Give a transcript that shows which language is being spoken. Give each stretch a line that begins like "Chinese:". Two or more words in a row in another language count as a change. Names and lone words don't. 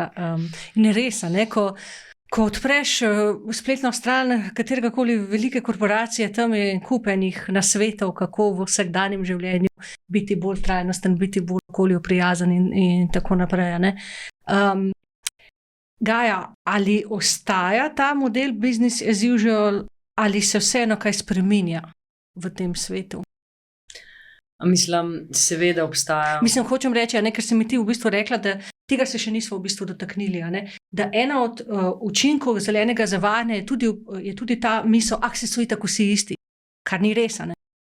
Slovenian: In res, ne, ko odpreš spletno stran kateregakoli velike korporacije, tam je kupenih nasvetov, kako v vsakdanjem življenju biti bolj trajnosten, biti bolj okolju prijazen in tako naprej, ne. Gaja, ali ostaja ta model
English: business as usual,
Slovenian: ali se vseeno kaj spreminja v tem svetu? Mislim, seveda obstaja. Mislim, hočem reči, ne, ker si mi ti v bistvu rekla, da tega se še nismo v bistvu dotaknili, ne? Da ena od učinkov zelenega zavajanja je tudi ta misel, saj so itak vsi isti, kar ni res, ne?